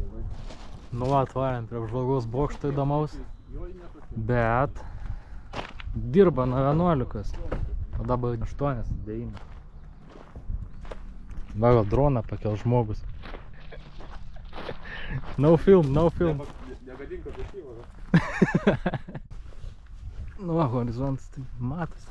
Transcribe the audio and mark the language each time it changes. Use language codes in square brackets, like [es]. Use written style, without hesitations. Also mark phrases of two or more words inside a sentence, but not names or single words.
[lt] Nu, atvarėm prie apžvalgos bokšto įdomaus. Bet Dirba nuo 11, o dabar 8, 9. Va, gal droną pakel žmogus. [en] No film, no film. [lt] Negadink objektyvo. Nu, va, horizontas tai matosi.